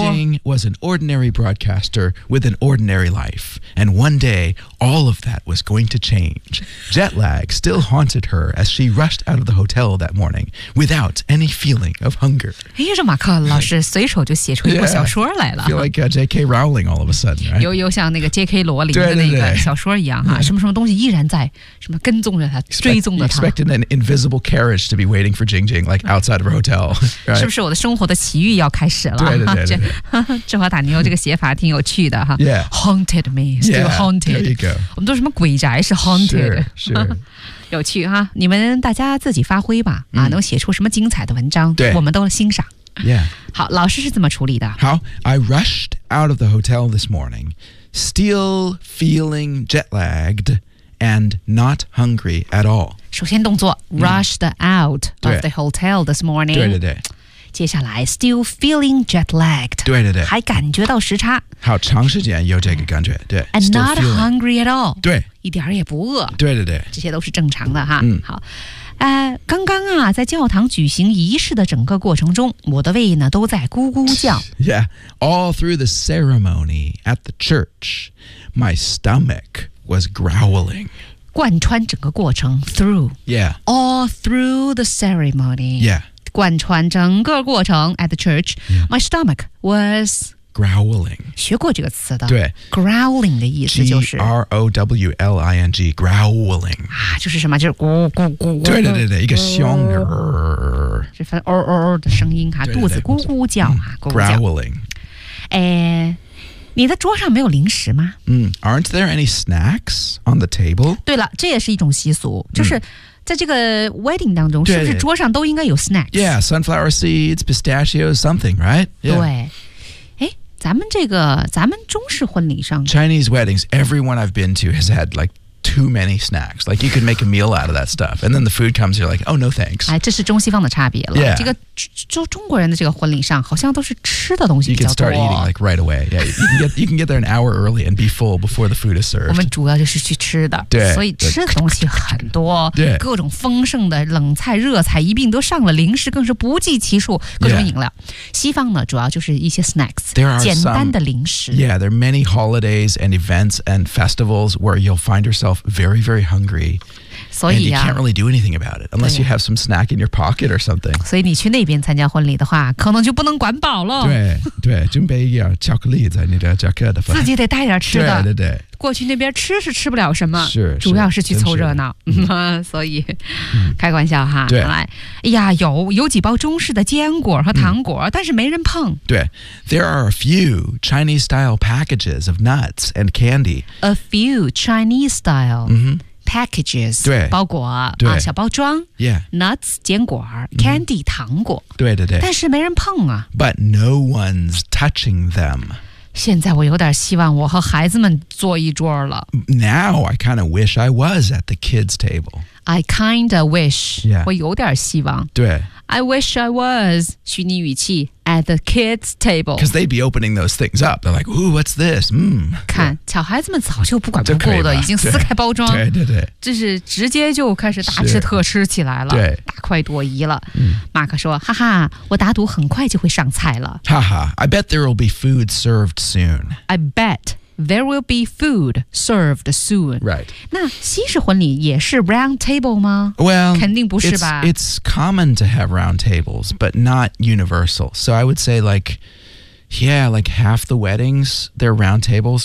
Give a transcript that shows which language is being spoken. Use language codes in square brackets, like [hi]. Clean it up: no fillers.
[en] Jing was an ordinary broadcaster with an ordinary life, and one day, all of that was going to change. Jet lag still haunted her as she rushed out of the hotel that morning without any feeling of hunger. [zh] 哎呀，这马克老师随手就写出一部小说来了。 [en] Yeah, feel like J.K. Rowling all of a sudden, right? [zh] 又像那个 J.K. 罗琳的那个小说一样哈。什么什么东西依然在什么跟踪着他追踪着他 [en] expecting an invisible carriage to be waiting for Jing Jing like outside of a hotel、right? [zh] 是不是我的生活的奇遇要开始了对对对对芝华塔尼欧这个写法挺有趣的哈 [en] yeah. Haunted me still yeah, haunted there you go. [zh] 我们都什么鬼宅是 haunted 是、 [en] sure, sure. [zh] 有趣哈你们大家自己发挥吧、啊、能写出什么精彩的文章对我们都欣赏 [en] yeah [zh] 好老师是怎么处理的 [en] 好 I rushed out of the hotel this morningStill feeling jet lagged and not hungry at all. [zh] 首先动作 [en] rushed out of the hotel this morning. [zh] 对对对。接下来 [en] still feeling jet lagged. [zh] 对对对。还感觉到时差。好长时间有这个感觉。对。 [en] And not hungry at all. [zh] 对。一点也不饿。对对对。这些都是正常的哈。嗯。好。刚刚啊在教堂举行仪式的整个过程中我的胃呢都在咕咕叫。 [en] Yeah, all through the ceremony at the church, my stomach was growling. [zh] 贯穿整个过程 [en] through. Yeah. All through the ceremony. Yeah. [zh] 贯穿整个过程 [en] at the church,、yeah. my stomach was... Growling. [zh] 学过这个词的。对。 Growling 的意思就是。 [en] G-R-O-W-L-I-N-G. Growling. [zh] 啊就是什么就是咕咕咕。对对对对一个凶。这份哦哦哦的声音啊肚子咕咕叫啊。 [en] Growling. [zh] 你的桌上没有零食吗 [en] Aren't there any snacks on the table? [zh] 对了这也是一种习俗就是。在这个 wedding 当中是不是桌上都应该有 snacks? [en] Yeah, sunflower seeds, pistachios, something, right? [zh] 对。咱们中式婚礼上 [en] Chinese weddings, everyone I've been to has had like too many snacks. Like you can make a meal out of that stuff. And then the food comes, you're like, oh no thanks. [zh] 哎，这是中西方的差别了。 [en] Yeah. [zh] 这个中国人的这个婚礼上好像都是吃的东西比较多。 [en] You can start eating like right away. Yeah, you can get there an hour early and be full before the food is served. [zh] 我们主要就是去吃的。对。所以吃的东西很多。对。各种丰盛的冷菜热菜一并都上了零食更是不计其数各种饮料。 [en] Yeah. [zh] 西方呢主要就是一些 snacks, [en] there are [zh] 简单的零食。 [en] Yeah, there are many holidays and events and festivals where you'll find yourself very, very hungry. [zh] 所以啊, [en] and you can't really do anything about it unless you have some snack in your pocket or something. [zh] 所以你去那边参加婚礼的话可能就不能管饱了。对对准备一点巧克力在你的夹克的自己得带点吃的。对对对。过去那边吃是吃不了什么是主要是去凑热闹。所以开玩笑哈。对。哎呀有几包中式的坚果和糖果但是没人碰。对。 [en] There are a few Chinese style packages of nuts and candy. A few Chinese style. packages, [zh] 对包裹对、啊、小包装 [en] yeah, nuts, [zh] 坚果、 [en] mm-hmm. candy, [zh] 糖果对对对但是没人碰啊 [en] But no one's touching them. [zh] 现在我有点希望我和孩子们坐一桌了 [en] Now I kind of wish I was at the kids' table. I kind of wish,、 yeah. [zh] 我有点希望对 [en] I wish I was, [zh] 虚拟语气 [en] at the kids' table. Because they'd be opening those things up. They're like, ooh, what's this?、Mm. [zh] 看、yeah. 小孩子们早就不管不顾的已经撕开包装。对对对。这是直接就开始大吃特吃起来了。对。大快朵颐了。马克说哈哈我打赌很快就会上菜了。 [en] 哈哈 I bet there will be food served soon. I bet. There will be food served soon. Right. [zh] 那西式婚礼也是 [en] round table [zh] 吗 [en] Well, [zh] 肯定不是吧 [en] it's common to have round tables, but not universal. So I would say like, yeah, like half the weddings, they're round tables.